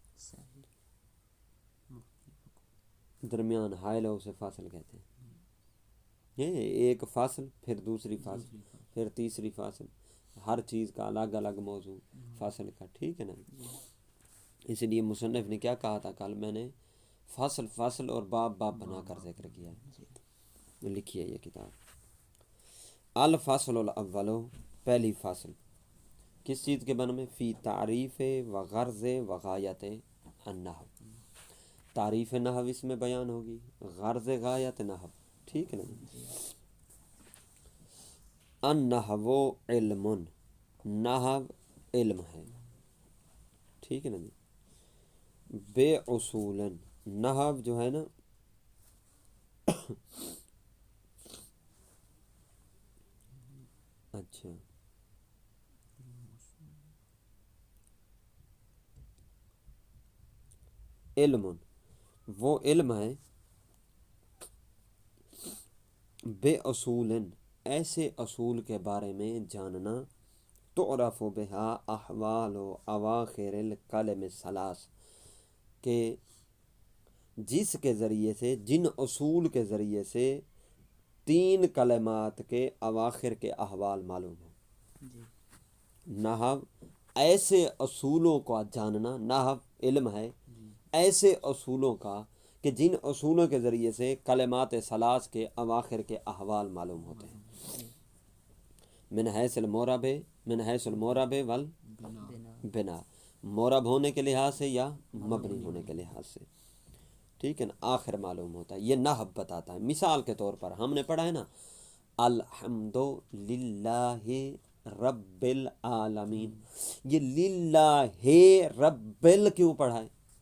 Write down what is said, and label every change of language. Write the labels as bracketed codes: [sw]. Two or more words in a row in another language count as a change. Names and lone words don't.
[ur] درمیان حائل ہو اسے فاصل کہتے ہیں ایک فاصل پھر دوسری فاصل پھر تیسری فاصل ہر چیز کا الگ الگ موضوع فاصل کا ٹھیک ہے نا اس لیے مصنف نے کیا کہا تھا کل میں نے فاصل فاصل اور باب باب بنا کر ذکر کیا ہے لکھی ہے یہ کتاب [ar] الفصل الاول [ur] پہلی فاصل کس چیز کے بارے میں [ar] فی تعریف و غرض و غایت النحو [ur] تعریف نحو اس میں بیان ہوگی، غرض غایت نحو، ٹھیک ہے نا جی۔ [ar] النحو علم، [ur] نحو علم ہے، ٹھیک ہے نا جی۔ بے اصول، نحو جو ہے نا اچھا علم، وہ علم ہے، بے اصول، ایسے اصول کے بارے میں جاننا، [ar] تعرف بہا احوال و اواخر الکلم الثلاث، [ur] کہ جس کے ذریعے سے، جن اصول کے ذریعے سے 3 کلمات کے اواخر کے احوال معلوم ہوں۔ نحو ایسے اصولوں کا جاننا، نحو علم ہے ایسے اصولوں کا کہ جن اصولوں کے ذریعے سے کلمات ثلاث کے اواخر کے احوال معلوم ہوتے ہیں۔ [ar] من حیث المعرب، من حیث المعرب والبنا، [ur] معرب ہونے کے لحاظ سے یا مبنی ہونے کے لحاظ سے، ٹھیک ہے نا، آخر معلوم ہوتا ہے، یہ نحو بتاتا ہے۔ مثال کے طور پر ہم نے پڑھا ہے نا، [ar] الحمد للہ رب العالمین، [ur] یہ للہ رب کیوں پڑھا ہے؟